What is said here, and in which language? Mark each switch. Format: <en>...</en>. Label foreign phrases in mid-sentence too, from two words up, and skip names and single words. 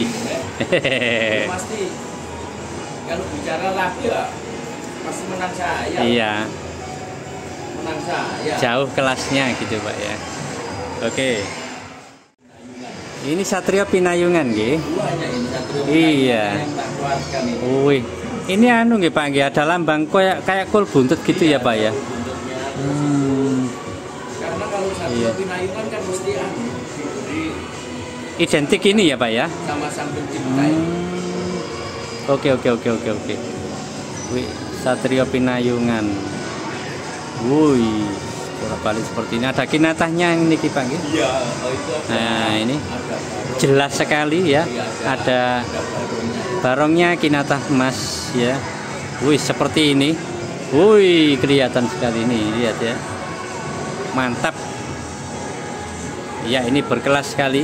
<id>Pasti kalau bicara lagi ya pasti menang saya. Iya. Menang saya. Jauh kelasnya gitu Pak ya. Oke. Ini Satrio Pinayungan nggih. Ini Satrio Iya. Yang tak keluarkan ini. Wih. Ini anu nggih Pak nggih, ada lambang kayak kul buntut gitu ya Pak ya. Karena kalau Satrio Pinayungan kan mesti diberi identik ini ya Pak ya. sama sang pencipta. Oke. Wih, Satrio Pinayungan. Wih, bolak-balik seperti ini. Ada kinatahnya ini Pak nggih. Iya, itu ada. Nah, ini jelas sekali ya. Ada barongnya kinatah emas ya. Wih, seperti ini. Wih, kelihatan sekali ini, lihat ya. Mantap. Ya, ini berkelas sekali.</id>